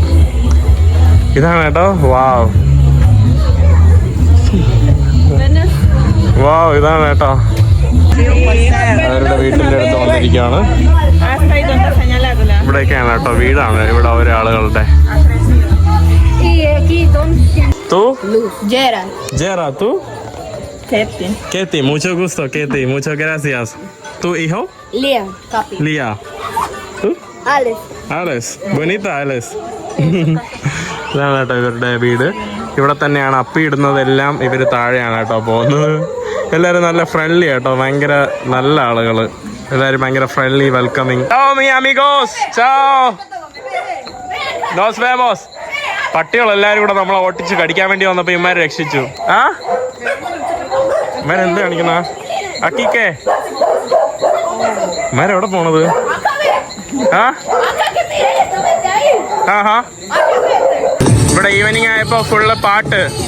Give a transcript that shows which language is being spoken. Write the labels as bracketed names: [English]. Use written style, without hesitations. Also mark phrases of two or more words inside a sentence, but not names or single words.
[Malayalam] ഇതാണ് കേട്ടോ. വാവ്, ഇതാണ് കേട്ടോ. അവരുടെ വീട്ടിൻ്റെ അടുത്ത് വന്നിരിക്കുകയാണ്. ഇവിടെയൊക്കെയാണ് കേട്ടോ വീടാണ്. ഇവിടെ ഓരോ ആളുകളുടെ. [Spanish] tú Katy, mucho gusto, Katy, muchas gracias. ¿Tu hijo? Lia. ¿Tú? Alex. Bonita Alex. [Malayalam] ഇതാണ് കേട്ടോ ഇവരുടെ വീട്. ഇവിടെ തന്നെയാണ് അപ്പി ഇടുന്നതെല്ലാം. ഇവർ താഴെയാണ് കേട്ടോ പോകുന്നത്. എല്ലാവരും നല്ല ഫ്രണ്ട്ലി കേട്ടോ. ഭയങ്കര നല്ല ആളുകൾ. എല്ലാവരും ഭയങ്കര ഫ്രണ്ട്ലി, വെൽക്കമിങ്. [Spanish] Ciao mi amigos. Ciao. Nos vemos. [Malayalam] പട്ടികളെല്ലാവരും കൂടെ നമ്മളെ ഓട്ടിച്ച് കടിക്കാൻ വേണ്ടി വന്നപ്പോൾ ഇവന്മാരെ രക്ഷിച്ചു. ഇവരെന്ത് കാണിക്കുന്ന അക്കിക്കേ? ഇവരെവിടെ പോണത്? ഇവിടെ ഈവനിങ് ആയപ്പോ ഫുള്ള് പാട്ട്.